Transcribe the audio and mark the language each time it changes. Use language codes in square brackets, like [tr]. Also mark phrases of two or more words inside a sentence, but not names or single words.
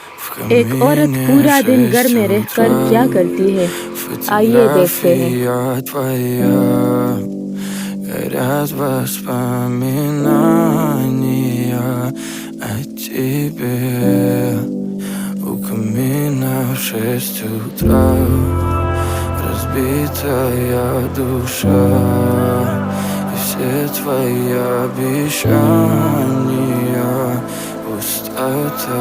[hi] एक औरत पूरा दिन घर में रहकर क्या करती है, आइए देखते हैं। [ru] Горят воспоминания о тебе. У камина в 6 утра разбитая душа, и все твои обещания пустота.